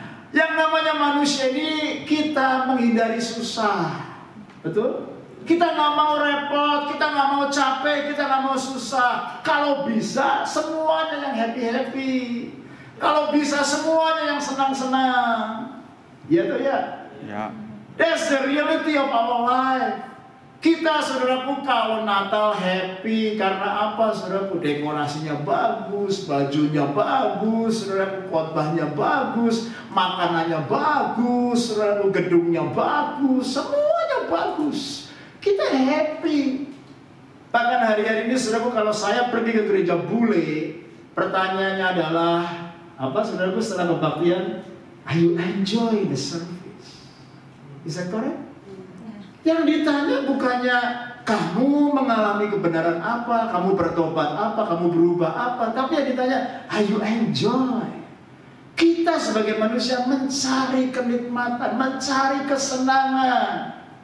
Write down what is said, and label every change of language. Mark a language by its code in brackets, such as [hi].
[id] Yang namanya manusia ini kita menghindari susah. Betul? Kita nggak mau repot, kita nggak mau capek, kita nggak mau susah. Kalau bisa semuanya yang happy-happy. Kalau bisa semuanya yang senang-senang. Ya tuh ya. Ya. [en] That's the reality of our life. [id] Kita saudaraku kalau Natal happy karena apa saudaraku? Dekorasinya bagus, bajunya bagus, saudaraku khotbahnya bagus, makanannya bagus, saudaraku gedungnya bagus, semuanya bagus. Kita happy. Bahkan hari-hari ini saudaraku kalau saya pergi ke gereja bule, pertanyaannya adalah apa saudaraku setelah kebaktian? [en] Are you enjoy the service? Is that correct? [id] Yang ditanya bukannya kamu mengalami kebenaran apa, kamu bertobat apa, kamu berubah apa, tapi yang ditanya, [en] are you enjoy? [id] Kita sebagai manusia mencari kenikmatan, mencari kesenangan.